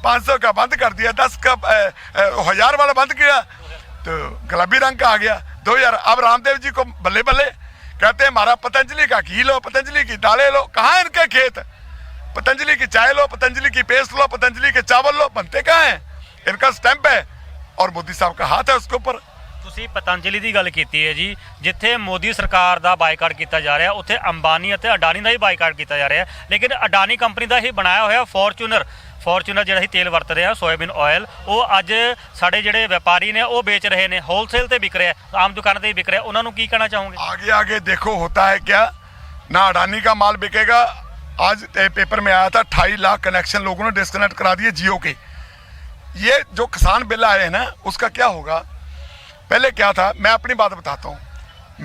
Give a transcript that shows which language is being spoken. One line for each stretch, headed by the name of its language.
Hindi: 500 का बंद कर दिया, 10 का 1000 वाला बंद किया, तो गुलाबी रंग का आ गया 2000। अब रामदेव जी को बल्ले बल्ले, कहते हैं हमारा पतंजलि का घी लो, पतंजलि की दालें लो। कहाँ इनके खेत? पतंजलि की चाय लो, पतंजलि की पेस्ट लो, पतंजलि के चावल लो, बनते कहाँ हैं? इनका स्टैंप है और मोदी साहब का हाथ है उसके ऊपर।
Punjabi: ਤੁਸੀਂ ਪਤੰਜਲੀ ਦੀ ਗੱਲ ਕੀਤੀ ਹੈ ਜੀ, ਜਿੱਥੇ ਮੋਦੀ ਸਰਕਾਰ ਦਾ ਬਾਈਕਾਟ ਕੀਤਾ ਜਾ ਰਿਹਾ, ਉੱਥੇ ਅੰਬਾਨੀ ਅਤੇ ਅਡਾਨੀ ਦਾ ਹੀ ਬਾਈਕਾਟ ਕੀਤਾ ਜਾ ਰਿਹਾ। ਲੇਕਿਨ ਅਡਾਨੀ ਕੰਪਨੀ ਦਾ ਹੀ ਬਣਾਇਆ ਹੋਇਆ ਫੋਰਚੂਨਰ ਜਿਹੜਾ ਹੀ ਤੇਲ ਵਰਤ ਰਿਹਾ, ਸੋਇਆਬੀਨ ਆਇਲ, ਉਹ ਅੱਜ ਸਾਡੇ ਜਿਹੜੇ ਵਪਾਰੀ ਨੇ ਉਹ ਵੇਚ ਰਹੇ ਨੇ, ਹੋਲਸੇਲ ਤੇ ਵਿਕ ਰਿਹਾ, ਆਮ ਦੁਕਾਨਾਂ ਤੇ ਵਿਕ ਰਿਹਾ। ਉਹਨਾਂ ਨੂੰ ਕੀ ਕਹਿਣਾ ਚਾਹੋਗੇ?
Hindi: आगे आगे देखो होता है क्या, ना अडानी का माल बिकेगा। आज पेपर में आया था 28 लाख कनेक्शन लोगों ने डिस्कनेक्ट करा दिए जियो के। ये जो किसान बिल आए हैं ना, उसका क्या होगा? पहले क्या था, मैं अपनी बात बताता हूँ।